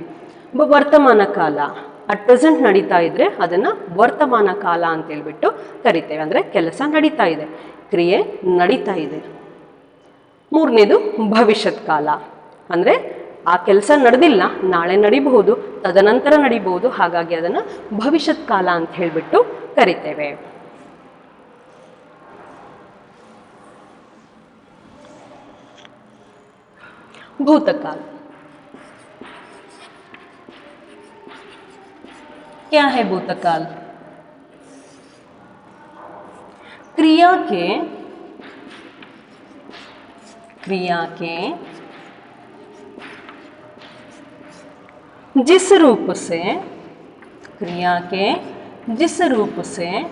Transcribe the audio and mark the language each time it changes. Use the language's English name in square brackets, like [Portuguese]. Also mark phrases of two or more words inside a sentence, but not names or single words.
[Kannada] ವರ್ತಮಾನ ಕಾಲ, [English] at present [Kannada] ನಡೀತಾ ಇದ್ರೆ ಅದನ್ನು ವರ್ತಮಾನ ಕಾಲ ಅಂತೇಳ್ಬಿಟ್ಟು ಕರಿತೇವೆ. ಅಂದರೆ ಕೆಲಸ ನಡೀತಾ ಇದೆ, ಕ್ರಿಯೆ ನಡೀತಾ ಇದೆ. ಮೂರನೇದು ಭವಿಷ್ಯತ್ ಕಾಲ, ಅಂದರೆ ಆ ಕೆಲಸ ನಡೆದಿಲ್ಲ, ನಾಳೆ ನಡಿಬಹುದು, ತದನಂತರ ನಡಿಬಹುದು, ಹಾಗಾಗಿ ಅದನ್ನು ಭವಿಷ್ಯತ್ ಕಾಲ ಅಂತ ಹೇಳಿಬಿಟ್ಟು ಕರಿತೇವೆ. [Hindi] भूतकाल क्या है? भूतकाल क्रिया के जिस रूप से, क्रिया के जिस रूप से